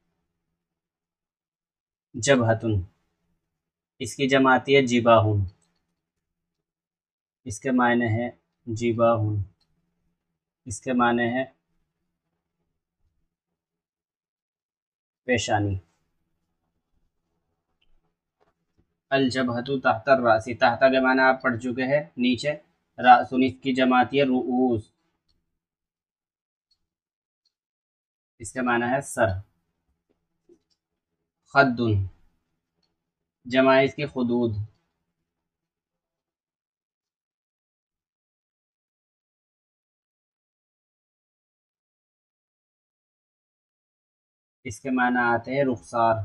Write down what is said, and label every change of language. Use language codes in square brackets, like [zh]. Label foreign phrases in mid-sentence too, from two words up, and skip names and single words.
[hi] जबहतुन इसकी जमा आती है जिबाहुन। इसके मायने हैं जिबाहुन। इसके माने हैं पेशानी। [ar] الجبهة تحت الرأس. [hi] तहता के माने आप पढ़ चुके हैं नीचे। रासुन इसकी जमा आती है रुऊस। इसका माना है सर। खद्दुन जमा है इसकी खुदूद। इसके माना आते हैं रुखसार।